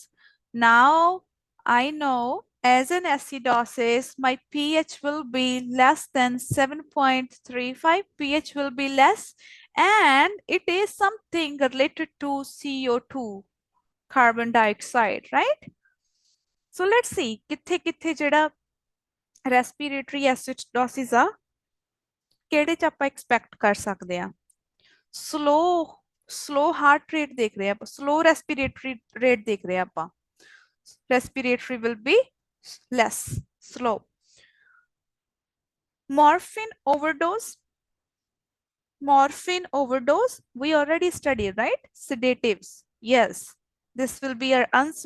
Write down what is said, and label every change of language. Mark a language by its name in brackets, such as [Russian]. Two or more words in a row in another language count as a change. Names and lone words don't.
[English] Now I know as an acidosis, my pH will be less than 7.35. pH will be less and it is something related to CO2, carbon dioxide, right? So let's see, [Punjabi] ਕਿੱਥੇ ਕਿੱਥੇ ਜਿਹੜਾ [English] respiratory acidosis [Punjabi] ਆ ਕਿਹੜੇ ਚ ਆਪਾਂ ਐਕਸਪੈਕਟ ਕਰ ਸਕਦੇ ਆ [English] slow heart rate [Punjabi] ਦੇਖ ਰਹੇ ਆਪਾਂ [English] slow respiratory rate [Punjabi] ਦੇਖ ਰਹੇ ਆਪਾਂ [English] respiratory will be less slow. Morphine overdose, we already studied, right? Sedatives, yes, this will be our answer.